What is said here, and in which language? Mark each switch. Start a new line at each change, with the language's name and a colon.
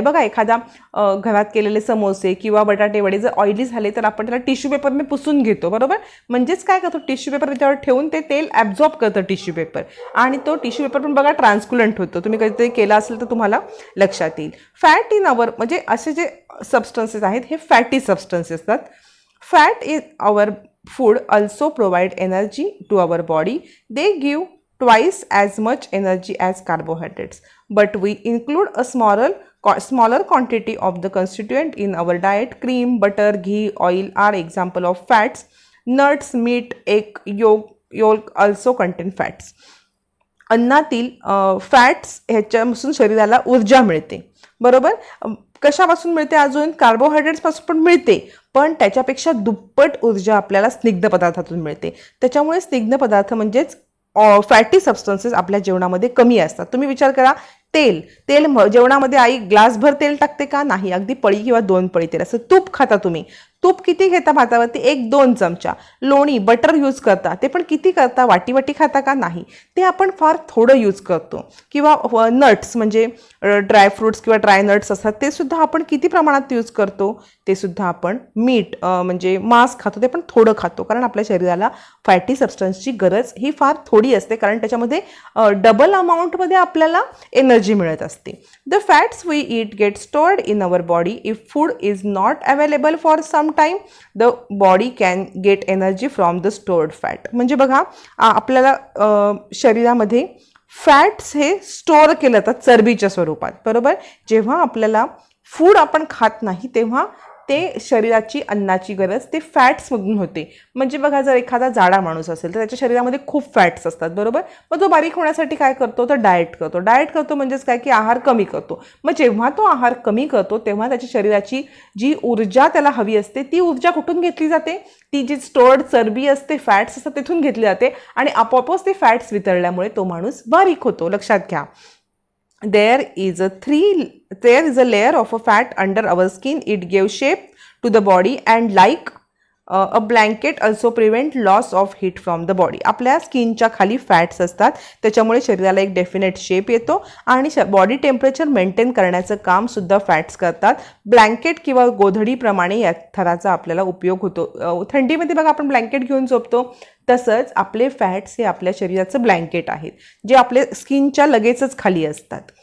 Marathi: बघा, एखादा घरात केलेले समोसे किंवा बटाटे वडे जर ऑइली झाले तर आपण त्याला टिश्यू पेपरने पुसून घेतो, बरोबर. म्हणजेच काय करतो, टिश्यू पेपर त्याच्यावर ठेवून ते तेल ॲब्झॉर्ब करतं टिश्यू पेपर, आणि तो टिश्यू पेपर पण बघा ट्रान्सकुलंट होतो. तुम्ही कधीतरी केला असेल तर तुम्हाला लक्षात येईल.
English: fat in our
Marathi: म्हणजे असे जे सबस्टन्सेस आहेत हे फॅटी सबस्टन्सेस असतात.
English: Fat in our food also provide energy to our body. They give twice as much energy as carbohydrates, but we include a smaller quantity of the constituent in our diet. Cream, butter, ghee, oil are example of fats. Nuts, meat, egg yolk also contain fats.
Marathi: अन्नातील fats ह्याच्यापासून शरीराला ऊर्जा मिळते, बरोबर. कशापासून मिळते, अजून कार्बोहायड्रेट्सपासून पण मिळते, पण त्याच्यापेक्षा दुप्पट ऊर्जा आपल्याला स्निग्ध पदार्थातून मिळते. त्याच्यामुळे स्निग्ध पदार्थ म्हणजेच फॅटी सबस्टन्सेस आपल्या जेवणामध्ये कमी असतात. तुम्ही विचार करा, तेल जेवणामध्ये आई ग्लासभर तेल टाकते का, नाही, अगदी पळी किंवा 2 पळी तेल असं. तूप खाता तुम्ही, तूप किती घेता भातावरती, 1-2 चमचा. लोणी, बटर यूज करता, ते पण किती करता, वाटी खाता का, नाही, ते आपण फार थोडं यूज करतो. किंवा नट्स म्हणजे ड्रायफ्रूट्स किंवा ड्राय नट्स असतात, ते सुद्धा आपण किती प्रमाणात यूज करतो, ते सुद्धा आपण. मीठ म्हणजे मांस खातो, ते पण थोडं खातो, कारण आपल्या शरीराला फॅटी सबस्टन्सची गरज ही फार थोडी असते, कारण त्याच्यामध्ये डबल अमाऊंटमध्ये आपल्याला एनर्जी मिळत असते.
English: The fats we eat get stored in our body. If food is not available for some time, the body can get energy from the stored fat.
Marathi: म्हणजे बघा, आपल्याला शरीरामध्ये फॅट्स हे स्टोअर केलं जातात चरबीच्या स्वरूपात, बरोबर. जेव्हा आपल्याला फूड आपण खात नाही तेव्हा ते शरीराची अन्नाची गरज ते फॅट्समधून होते. म्हणजे बघा, जर एखादा जाडा माणूस असेल तर त्याच्या शरीरामध्ये खूप फॅट्स असतात, बरोबर. मग तो बारीक होण्यासाठी काय करतो, तर डाएट करतो म्हणजेच काय की आहार कमी करतो. मग जेव्हा तो आहार कमी करतो तेव्हा त्याच्या शरीराची जी ऊर्जा त्याला हवी असते ती ऊर्जा कुठून घेतली जाते, ती जी स्टोर्ड चरबी असते, फॅट्स असतात, तिथून घेतली जाते, आणि आपोआपच ते फॅट्स वितळल्यामुळे तो माणूस बारीक होतो. लक्षात घ्या.
English: There is a layer of a fat under our skin. It gives shape to the body and like a blanket also prevent loss of heat from the body.
Marathi: आपल्या स्किनच्या खाली फॅट्स असतात, त्याच्यामुळे शरीराला एक डेफिनेट शेप येतो आणि body temperature maintain करण्याचं काम सुद्धा फॅट्स करतात. ब्लँकेट किंवा गोधडीप्रमाणे या थराचा आपल्याला उपयोग होतो. थंडीमध्ये बघा आपण ब्लँकेट घेऊन झोपतो, तसंच आपले फॅट्स हे आपल्या शरीराचं ब्लँकेट आहेत, जे आपल्या स्किनच्या लगेचच खाली असतात.